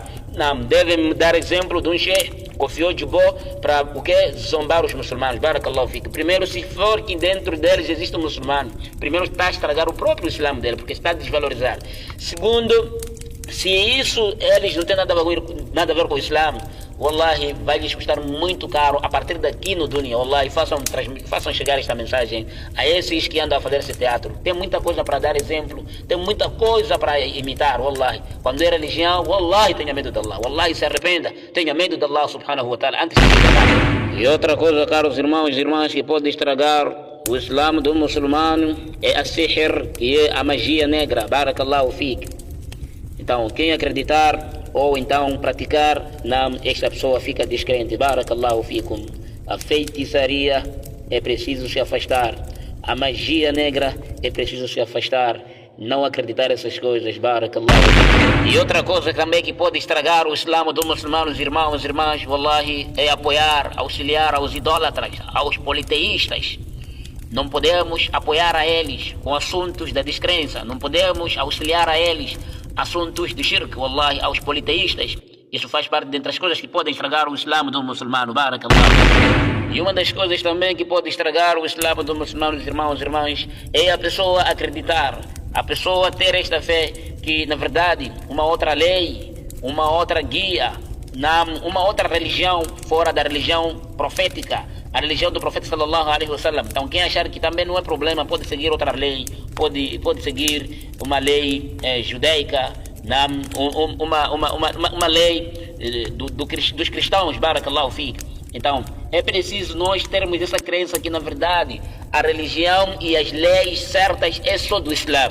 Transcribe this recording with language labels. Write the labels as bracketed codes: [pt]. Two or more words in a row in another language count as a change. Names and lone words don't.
[pt] Não, devem dar exemplo de um sheikh confiou de boa para o que zombar os muçulmanos. [ar] بارك الله فيك. [pt] Primeiro, se for que dentro deles existe um muçulmano, primeiro está a estragar o próprio Islã dele, porque está a desvalorizar. Segundo, se isso eles não têm nada a ver com o Islã, wallahi, vai lhes custar muito caro a partir daqui no dunya. Wallahi, façam chegar esta mensagem a esses que andam a fazer esse teatro. Tem muita coisa para dar exemplo, tem muita coisa para imitar, wallahi. Quando é religião, wallahi, tenha medo de Allah. Wallahi, se arrependa, tenha medo de [ar] الله سبحانه وتعالى [pt] antes de chegar. E outra coisa, caros irmãos e irmãs, que pode estragar o Islã do muçulmano é a sihr, que é a magia negra. [ar] بارك الله فيك. [pt] Então, quem acreditar ou então praticar, esta pessoa fica descrente. [ar] بارك الله فيكم. [pt] A feitiçaria é preciso se afastar. A magia negra é preciso se afastar. Não acreditar essas coisas. [ar] بارك الله فيكم. [pt] E outra coisa também que pode estragar o Islã dos muçulmanos, irmãos e irmãs, wallahi, é apoiar, auxiliar aos idólatras, aos politeístas. Não podemos apoiar a eles com assuntos da descrença. Não podemos auxiliar a eles assuntos de shirk, wallahi, aos politeístas. Isso faz parte dentre as coisas que podem estragar o Islã do muçulmano. Barakallahu. E uma das coisas também que pode estragar o Islã do muçulmano, irmãos e irmãs, é a pessoa acreditar, a pessoa ter esta fé que, na verdade, uma outra lei, uma outra guia, uma outra religião fora da religião profética, a religião do profeta [ar] صلى الله عليه وسلم. [pt] Então, quem achar que também não é problema, pode seguir outra lei, pode seguir uma lei judaica, uma lei dos cristãos. [ar] بارك الله فيك. [pt] Então, é preciso nós termos essa crença que, na verdade, a religião e as leis certas é só do Islã.